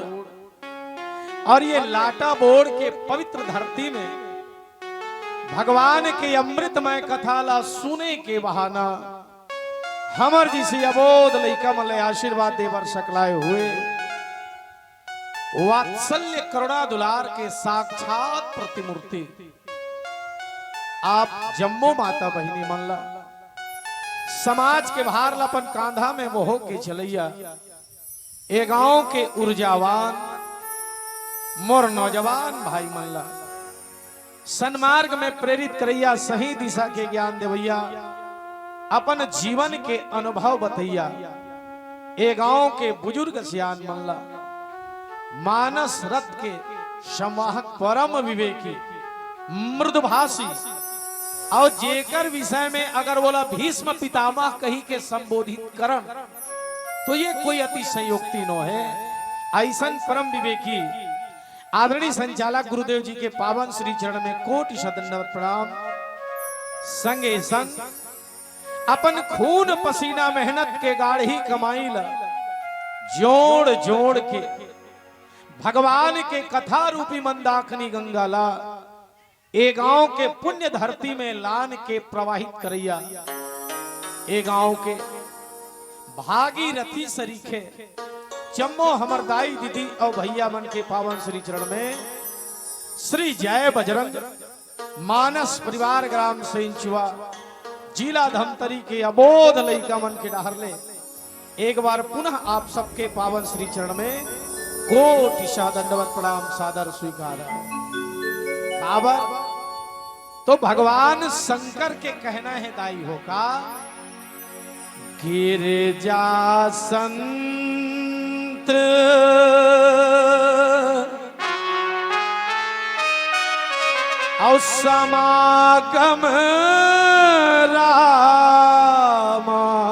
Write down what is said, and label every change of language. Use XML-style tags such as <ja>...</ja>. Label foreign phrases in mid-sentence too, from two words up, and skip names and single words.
<hne>और ये लाटा बोर्ड के पवित्र धरती में भगवान के अमृतमय कथा ला सुने के बहाना हमर जिसे अबोध लइका मन ले आशीर्वाद देवर सकलाए हुए वात्सल्य करुणा दुलार के साक्षात प्रतिमूर्ति आप जम्मो माता बहिनी मन ला समाज के भार लपन कांधा में मोह के चलैया ए गांव के ऊर्जावान मोर नौजवान भाई मन ला सन्मार्ग में प्रेरित करैया सही दिशा के ज्ञान देवैया अपन जीवन के अनुभव बतैया ए गांव के बुजुर्ग सियान मन ला मानस रथ के संवाहक परम विवेकी मृदुभाषी और जेकर विषय में अगर बोला भीष्म पितामह कही के संबोधित करन तो ये कोई अतिशयोक्ति न है। ऐसन परम विवेकी आदरणीय संचालक गुरुदेव जी के पावन श्री चरण में कोटि दंडवत प्रणाम। संगे संग अपन खून पसीना मेहनत के गाढ़ी कमाई ला जोड़ जोड़ के भगवान के कथा रूपी मंदाकिनी गंगा ला ए गांव के पुण्य धरती में लान के प्रवाहित करैया ए गांव के भागीरथी सरीखे जम्मो हमर दाई दीदी और भैया मन के पावन श्री चरण में श्री जय बजरंग मानस परिवार ग्राम सेंचुआ जिला धमतरी के अबोध लइका मन के डहर ले एक बार पुनः आप सबके पावन श्री चरण में कोटि दंडवत प्रणाम सादर स्वीकार। काबर तो भगवान शंकर के कहना है दाई हो का गिरजा संत और समागम रामा</hne>